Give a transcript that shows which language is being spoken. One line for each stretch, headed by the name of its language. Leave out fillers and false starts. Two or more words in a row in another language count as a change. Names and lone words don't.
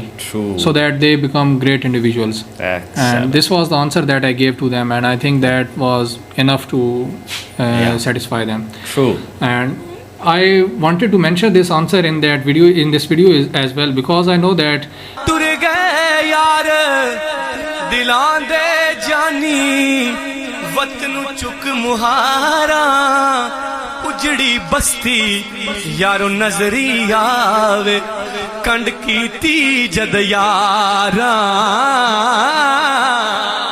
English: True. So that they become great individuals. Excellent. And this was the answer that I gave to them, and I think that was enough to satisfy them. True. And I wanted to mention this answer in this video as well, because I know that
Punjabi: ਉਜੜੀ ਬਸਤੀ ਯਾਰੋ ਨਜ਼ਰੀ ਆਵੇ ਕੰਡ ਕੀਤੀ ਜਦ ਯਾਰਾ